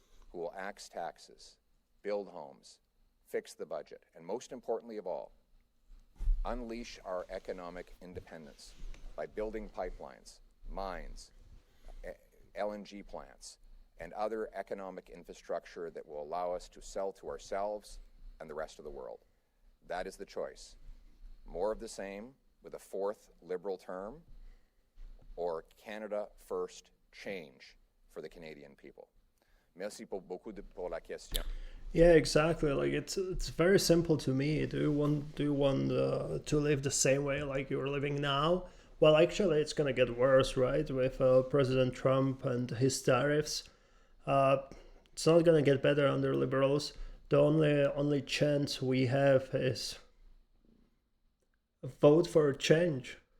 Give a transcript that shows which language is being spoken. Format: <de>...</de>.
<en>who will axe taxes, build homes, fix the budget, and most importantly of all, unleash our economic independence by building pipelines, mines, LNG plants, and other economic infrastructure that will allow us to sell to ourselves and the rest of the world. That is the choice. More of the same with a fourth Liberal term, or Canada First change for the Canadian people.</en> <fr>Merci beaucoup pour la question.</fr> <en>Yeah, exactly. Like it's very simple to me. Do you want to live the same way like you're living now? Well, actually, it's gonna get worse, right? With President Trump and his tariffs, it's not gonna get better under Liberals. The only chance we have is vote for a change.</en>